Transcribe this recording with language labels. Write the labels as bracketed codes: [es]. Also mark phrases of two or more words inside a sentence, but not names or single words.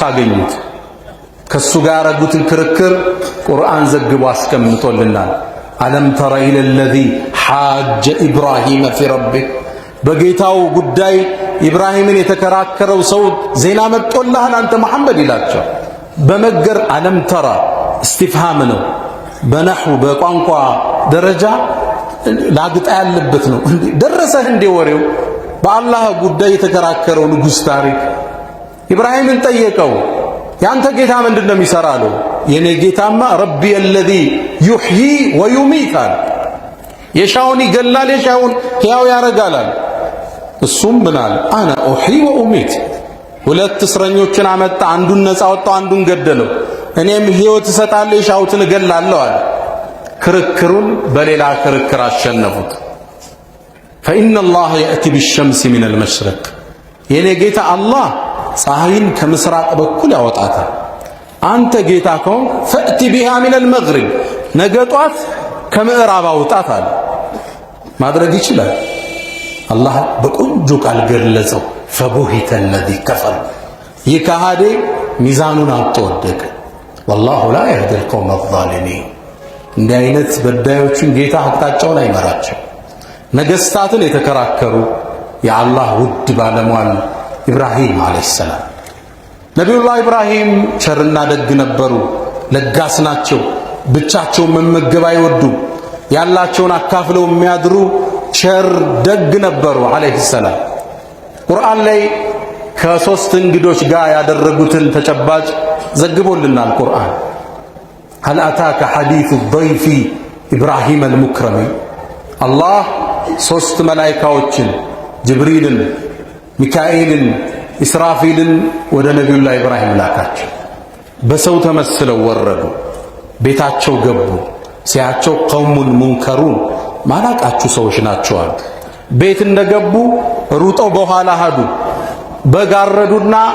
[am] አገኙት። ከሱ ጋር ያረጉትን ክርክር ቁርአን ዘግቦ አስቀምጦልናል። [ar] ألم تر إلى الذي حاج إبراهيم في ربه፣ [am] በጌታው ጉዳይ ኢብራሂምን የተከራከረው ሰው ዜና መጥቶልሃል አንተ መሐመድ ይላቸው። በመገር [ar] ألم تر [am] እስቲፍሃም ነው። በነሕው በቋንቋ ደረጃ ላግጣ ያለበት ነው። ደረሰህ እንዴ ወሬው? በአላህ ጉዳይ የተከራከረው ንጉሥ ታሪክ ኢብራሂምን ጠየቀው። ያንተ ጌታ ምንድነው የሚሰራለው? የኔ ጌታማ ረቢ [ar] الذي يحيي ويميت፣ [am] የሻውን ይገላል የሻውን ሕያው ያረጋል። እሱም ምናል [ar] أنا أحيي وأميت። [am] ሁለት እስረኞችን አመጣ። አንዱን ነፃ ወጣው፣ አንዱን ገደለው። እኔም ሕይወት እሰጣለሁ የሻውትን እገላለሁ አለ። ክርክሩን በሌላ ክርክር አሸነፉት። [ar] فإن الله يأتي بالشمس من المشرق፣ [am] የኔ ጌታ አላህ ፀሐይን ከምስራቅ በኩል ያወጣታል። አንተ ጌታ ከሆንክ [ar] فأت بها من المغرب፣ [am] ነገ ጧት ከምዕራብ አውጣት አለ። ማድረግ ይችላል። አላህ በቆንጆ ቃል ገለጸው። [ar] فبهت الذي كفر፣ [am] ይህ ከሃዲ ሚዛኑን አጥቶ ወደቀ። [ar] والله لا يهدي القوم الظالمين። [am] እንዲህ አይነት በዳዮችን ጌታ አቅጣጫውን አይመራቸው። ነገስታትን የተከራከሩ የአላህ ውድ ባለሟል ኢብራሂም [ar] عليه السلام። [am] ነቢዩላህ ኢብራሂም ቸርና ደግ ነበሩ። ለጋስ ናቸው። ብቻቸውን መመገብ አይወዱ። ያላቸውን አካፍለው የሚያድሩ ቸር ደግ ነበሩ [ar] عليه السلام። [am] ቁርአን ላይ ከሶስት እንግዶች ጋር ያደረጉትን ተጨባጭ ዘግቦልናል ቁርአን። [ar] هل أتاك حديث الضيف إبراهيم المكرم። [am] አላህ ሶስት መላእክቶችን ጅብሪልን፣ ሚካኤልን፣ ኢስራፊልን ወደ ነቢዩላህ ኢብራሂም ላካቸው። በሰው ተመስለው ወረዱ። ቤታቸው ገቡ። ሲያቸው [ar] قوم منكرون፣ [am] ማላቃችሁ ሰዎች ናቸዋል። ቤት እንደገቡ ሩጠው በኋላ ሄዱ። በጋረዱና